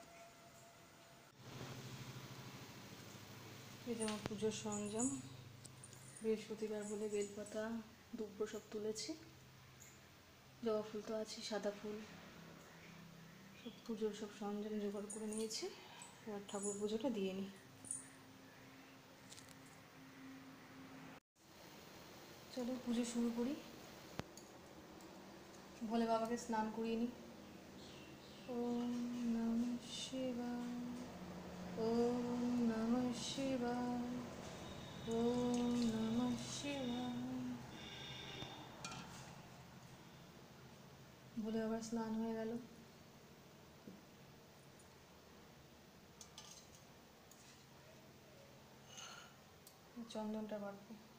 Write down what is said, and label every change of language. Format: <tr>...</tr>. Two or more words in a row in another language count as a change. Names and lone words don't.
<bn>এই যে আমার পুজোর সরঞ্জাম, বৃহস্পতিবার বলে বেলপাতা দুব্ব সব তুলেছি, জবা ফুল তো আছে, সাদা ফুল, সব পুজোর সব সরঞ্জাম জোগাড় করে নিয়েছি। এবার ঠাকুর পুজোটা দিয়ে নিই। চলো পুজো শুরু করি। ভোলে বাবাকে স্নান করিয়ে নিই।</bn> <sa>ওম নমঃ শিবায়, ওম নমঃ শিবায়, ওম নমঃ শিবায়।</sa> <bn>ভোলে বাবার স্নান হয়ে গেল। চন্দনটা বাড়বো।</bn>